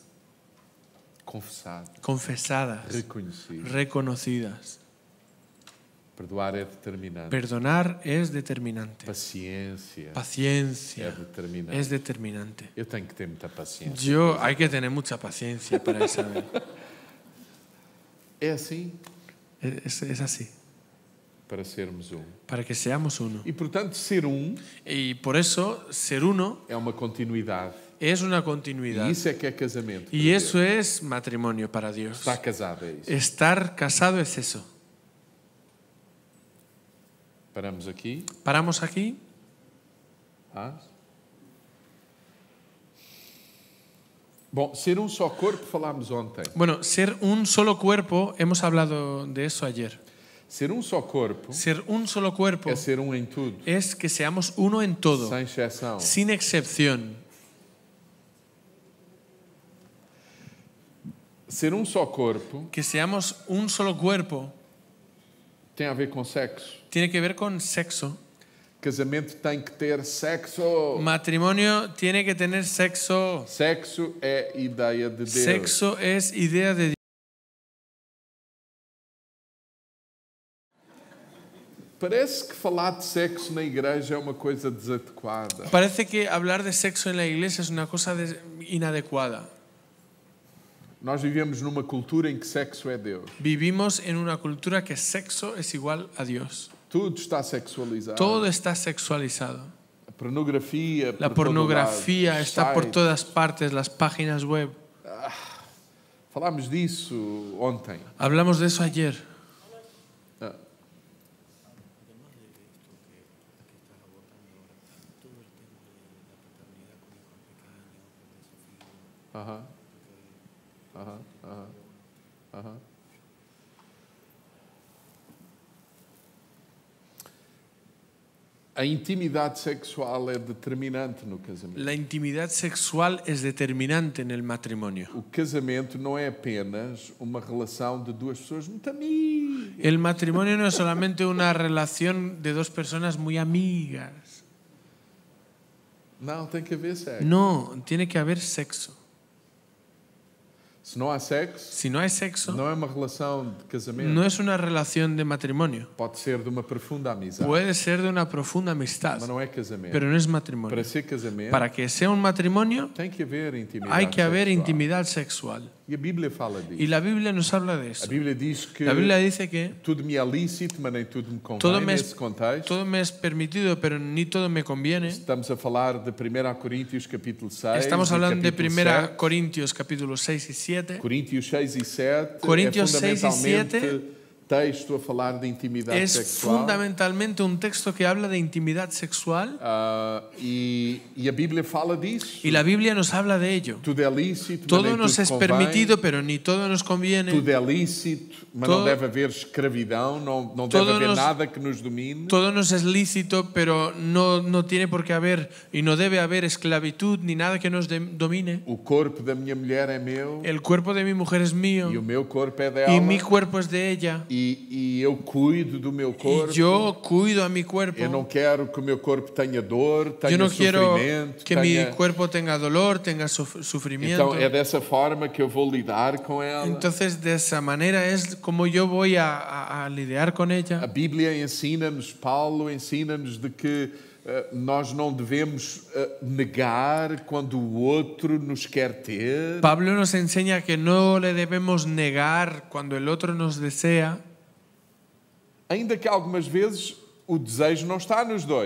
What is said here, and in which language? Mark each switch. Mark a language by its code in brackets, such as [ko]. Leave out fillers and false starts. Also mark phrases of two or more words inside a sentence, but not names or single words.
[pt] confessadas, [es] confesadas, [pt] reconhecidas. [es] reconocidas. [pt] Perdoar é determinante. [es] Perdonar es determinante. [pt] Paciência é [es] Paciencia [pt] determinante. [es] es determinante. [pt] Eu tenho que ter muita paciência. [es] Hay que tener mucha paciencia para saber. [pt] É assim. [es] Es así. [pt] para sermos um. [es] para que seamos uno. [pt] E, portanto, ser um [es] Y por eso, ser uno [pt] é uma continuidade. [es] es una [pt] E [es] continuidad. [pt] isso é que é casamento. [es] Y eso es matrimonio para Dios. [pt] Está casado, é isso. [es] Estar casado es eso. [pt] Paramos aqui. [es] Paramos aquí. [pt] Bom, ser um só corpo falámos ontem. [es] Bueno, ser un solo cuerpo, hemos hablado de eso ayer. [pt] Ser um só corpo [es] Ser un solo cuerpo [pt] é ser um em tudo, [es] es que seamos uno en todo, [pt] sem exceção. [es] sin excepción. [pt] Ser um só corpo [es] Que seamos un solo cuerpo [pt] tem a ver com sexo. [es] tiene que ver con sexo. [pt] Casamento tem que ter sexo. [es] Matrimonio tiene que tener sexo. [pt] Sexo é ideia de Deus. [es] Sexo es idea de Dios. [pt] Parece que falar de sexo na igreja é uma coisa desadequada. [es] Parece que hablar de sexo en la iglesia es una cosa inadecuada. [pt] Nós vivemos numa cultura em que sexo é Deus. [es] Vivimos en una cultura que sexo es igual a Dios. [pt] Tudo está sexualizado. [es] Todo está sexualizado. [pt] A pornografia, [es] La [pt] por todo [es] pornografía [pt] lado, [es] está por [pt] sites. [es] todas partes, las páginas web. [pt] Falámos disso ontem. [es] Hablamos de eso ayer. Ah. Aham. Aham. Aham. Aham. [pt] A intimidade sexual é determinante no casamento. [es] La intimidad sexual es determinante en el matrimonio. [pt] O casamento não é apenas uma relação de duas pessoas muito amigas. [es] El matrimonio no es solamente una relación de dos personas muy amigas. [pt] Não, tem que haver sexo. [es] No, tiene que haber sexo. [pt] Se não há sexo, [es] Si no hay sexo, [pt] não é uma relação de casamento. [es] no es una relación de matrimonio. [pt] Pode ser de uma profunda amizade, [es] Puede ser de una profunda amistad, [pt] mas não é casamento. [es] pero no es [pt] Para [es] matrimonio. [pt] ser casamento, [es] Para que sea un matrimonio, [pt] tem que haver intimidade [es] hay que haber [pt] sexual. [es] intimidad sexual. [pt] E a Bíblia fala disso. [es] Y la Biblia nos habla de [pt] A [es] eso. [pt] Bíblia diz que [es] La Biblia dice que [pt] tudo me é lícito, mas nem tudo me [es] todo [pt] convém [es] me, [pt] nesse [es] es, [pt] contexto. [es] todo me es permitido, pero ni todo me conviene. [pt] Estamos a falar de 1 Coríntios capítulo 6 [es] Estamos [pt] e [es] hablando de [pt] capítulo 1 7. [es] Corintios capítulo 6 y 7. [pt] Coríntios 6 e 7 [es] Corintios [pt] é 6 e fundamentalmente texto a falar de intimidade [es] Es [pt] sexual. [es] fundamentalmente un texto que habla de intimidad sexual [pt] E a Bíblia fala disso. [es] y la Biblia nos habla de ello. [pt] Tudo é lícito, mas [es] Todo [pt] nem [es] nos [pt] tudo [es] es [pt] convém. [es] permitido, pero ni todo nos conviene. [pt] Tudo é lícito, mas [es] Todo- [pt] não deve haver escravidão, não deve [es] Todo [pt] haver [es] nos- [pt] nada que nos domine. [es] Todo nos es lícito, pero no tiene por qué haber y no debe haber esclavitud ni nada que nos domine. [pt] O corpo da minha mulher é meu [es] El cuerpo de mi mujer es mío [pt] e o meu corpo é dela. [es] y mi cuerpo es de ella. [pt] E eu cuido do meu corpo. [es] Y yo cuido a mi cuerpo. [pt] Eu não quero que o meu corpo tenha dor, tenha [es] Yo no quiero [pt] sofrimento. [es] que [pt] tenha... [es] mi cuerpo tenga dolor, tenga sufrimiento. [pt] Então é dessa forma que eu vou lidar com ela. [es] Entonces, de esa manera es como yo voy a lidiar con [pt] A [es] ella. [pt] Bíblia ensina-nos, Paulo ensina-nos de que nós não devemos negar quando o outro nos quer ter. [es] Pablo nos enseña que no le debemos negar cuando el otro nos desea, [pt] Ainda que algumas vezes o desejo não está nos dois,